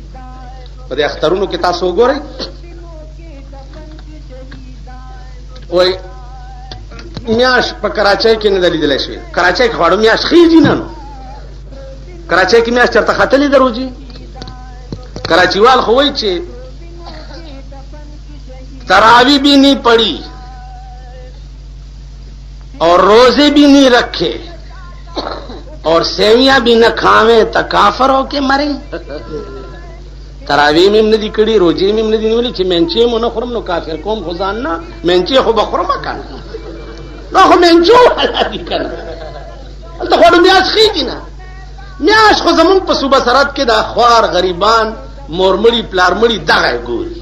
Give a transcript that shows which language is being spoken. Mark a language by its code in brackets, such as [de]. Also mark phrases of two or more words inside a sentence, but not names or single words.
[ps] په دې اخترونو کې تاسو وګورئ، وایي میاشت په کراچۍ کې نه ده لیدلی شوې. کراچۍ کې خواړه میاشت خېږي نه، نو کراچۍ کې میاشت چېرته ختلې ده روجي؟ کراچیوال خو وایي چې [ur] تراوی بھی نہیں پڑی اور روزے بھی نہیں رکھے اور سیویاں بھی نہ کھاویں تو کافر ہو کے مریں. تراوی میں ندی کڑی، [ps] روزے میں ندی نیولی چې منچې مو نه خورم نو کافر کوم خو ځان نه، منچې خو به خورم کنه، نو خو منچو والا دي کنه، هلته خواړو میاشت خېږي نه. میاشت خو زمونږ په صوبه سرحد کې د خوار غریبان مورمړي پلارمړي دغه ګوري.